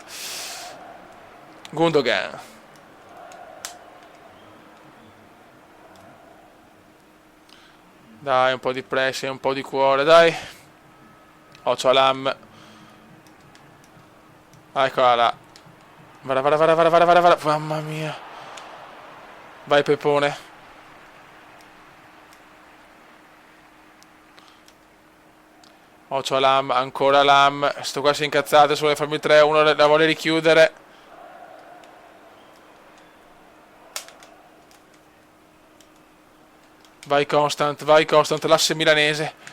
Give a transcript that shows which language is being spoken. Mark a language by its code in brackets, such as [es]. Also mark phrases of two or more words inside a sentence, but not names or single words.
[it] Gundogan. Dai, un po' di pressing, un po' di cuore, dai. Occhio Alam. Eccola là. Vara, vara, vara, vara, vara, vara, vara. Mamma mia. Vai Pepone. Occhio Alam, ancora Alam. Sto qua si è incazzato, se vuole farmi il 3-1, la vuole richiudere. Vai Constant, l'asse milanese.